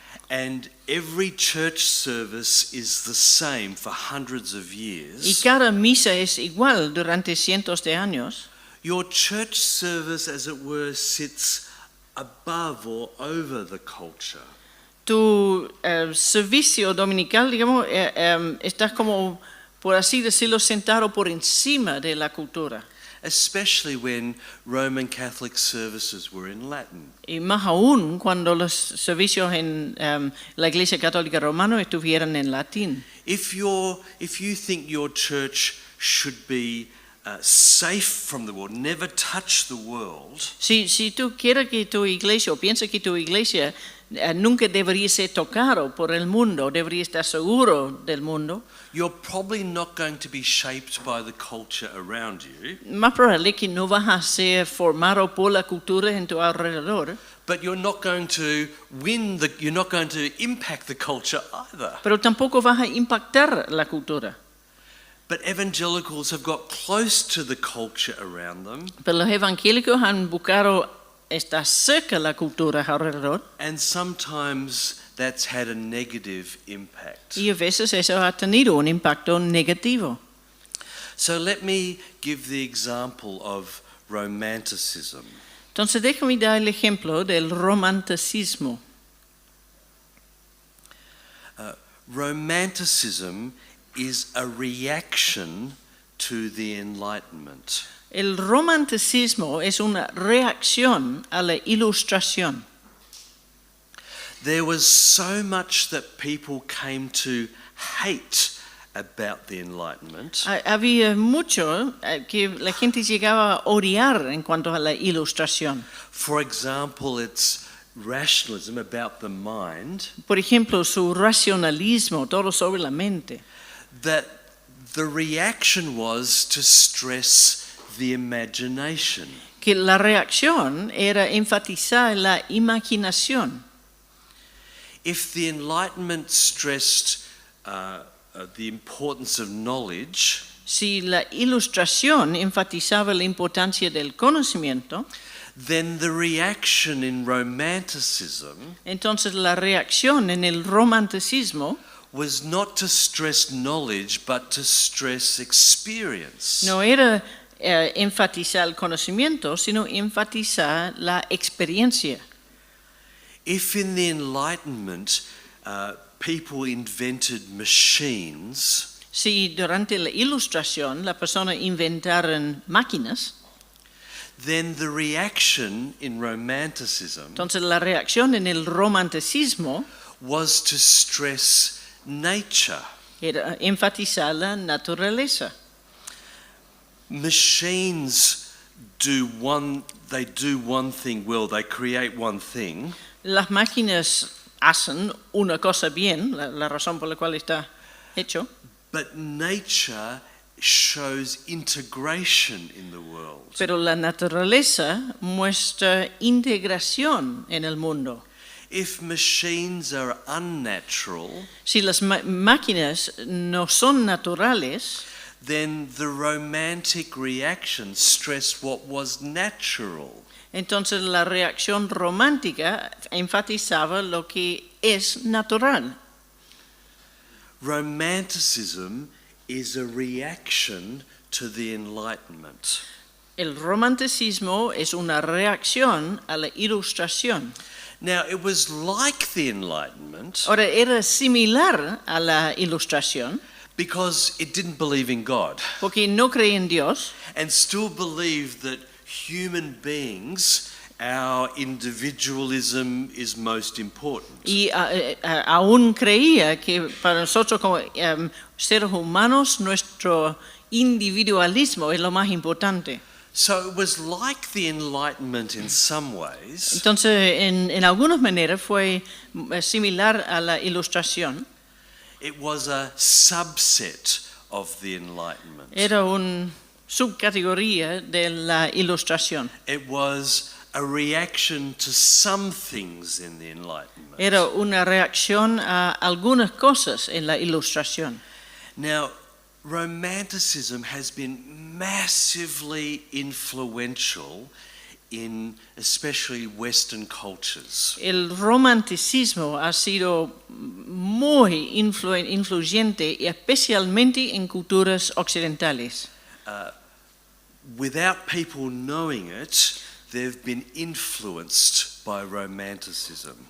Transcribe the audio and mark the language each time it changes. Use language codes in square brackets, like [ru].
[en] and every church service is the same for hundreds of y years, [es] cada misa es igual durante cientos de años, [en] your church service, as it were, sits above or over the culture. [es] tu servicio dominical, digamos, estás como, por así decirlo, sentado por encima de la cultura. [en] Especially when Roman Catholic services were in Latin. [es] Y más aún cuando los servicios en la Iglesia Católica Romana estuvieran en latín. [en] If you think your church should be safe from the world, never touch the world, [es] Si tú quieres que tu iglesia o piensas que tu iglesia nunca debería ser tocado por el mundo, debería estar seguro del mundo, [en] you're probably not going to be shaped by the culture around you, [es] más probable que no vas a ser formado por la cultura en tu alrededor, [en] but you're not going to you're not going to impact the culture either. [es] pero tampoco vas a impactar la cultura. [en] But evangelicals have got close to the culture around them, [es] Pero los evangélicos han buscado estar cerca de la cultura alrededor [en] and sometimes that's had a negative impact. [es] y a veces eso ha tenido un impacto negativo. [en] So let me give the example of romanticism. [es] Entonces déjame dar el ejemplo del romanticismo. [en] Romanticism is a reaction to the Enlightenment. [es] El romanticismo es una reacción a la ilustración. [en] There was so much that people came to hate about the Enlightenment [es] Había mucho que la gente llegaba a odiar en cuanto a la ilustración. [en] For example, it's rationalism about the mind, [es] Por ejemplo, su racionalismo, todo sobre la mente. [en] that the reaction was to stress the imagination. [es] que la reacción era enfatizar la imaginación. [en] If the Enlightenment stressed the importance of knowledge, [es] Si la ilustración enfatizaba la importancia del conocimiento, [en] then the reaction in Romanticism [es] entonces la reacción en el romanticismo [en] was not to stress knowledge, but to stress experience. [es] no era enfatizar el conocimiento, sino enfatizar la experiencia. [en] If in the Enlightenment people invented machines, [es] Si durante la ilustración la persona inventaron máquinas, [en] then the reaction in Romanticism [es] entonces la reacción en el romanticismo [en] was to stress nature. [es] era enfatizar la naturaleza. [en] Machines do one thing well, they create one thing, [es] Las máquinas hacen una cosa bien, la razón por la cual está hecho, [en] but nature shows integration in the world. [es] pero la naturaleza muestra integración en el mundo. [en] If machines are unnatural, [es] Si las máquinas no son naturales, [en] then the romantic reaction stressed what was natural. [es] entonces la reacción romántica enfatizaba lo que es natural. [en] Romanticism is a reaction to the Enlightenment. [es] El romanticismo es una reacción a la ilustración. [en] Now, it was like the Enlightenment [es] Ahora, era similar a la ilustración [en] because it didn't believe in God [es] porque no creía en Dios [en] and still believed that human beings, our individualism is most important. [es] y aún creía que para nosotros como seres humanos nuestro individualismo es lo más importante. [en] So it was like the Enlightenment in some ways, [es] Entonces, en algunas maneras fue similar a la ilustración. [en] it was a subset of the Enlightenment. [es] Era una subcategoría de la ilustración. [en] It was a reaction to some things in the Enlightenment. [es] Era una reacción a algunas cosas en la ilustración. [en] Now, Romanticism has been massively influential in especially Western cultures. [es] El romanticismo ha sido muy influyente, especialmente en culturas occidentales. [en] Without people knowing it, they've been influenced by Romanticism.